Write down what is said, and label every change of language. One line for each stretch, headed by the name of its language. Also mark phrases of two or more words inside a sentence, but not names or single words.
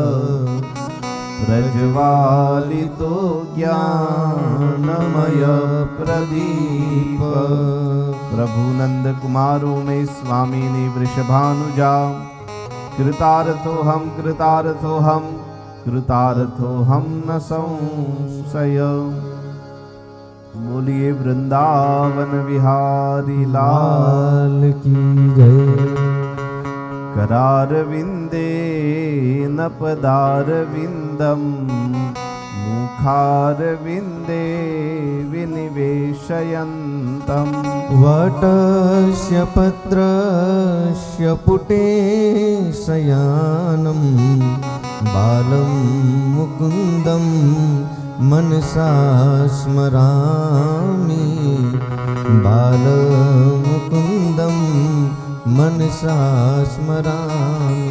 Sanskrit: प्रज्वालितो ज्ञानमयप्रदीप प्रभुनंद कुमारो में स्वामिनी वृषभानुजा कृतार्थोऽहं कृतार्थोऽहं कृतार्थोऽहं न संशय।
Hindi: बोलिए वृंदावन विहारी लाल लाल की जय
Sanskrit: करार विंदे न पदार विंदम मुखार विंदे विनिवेशयन्तम वटस्य पत्रस्य पुटे शयानं बालं मुकुन्दं मनसा स्मरामि बालमुकुन्दं मनसा स्मरामि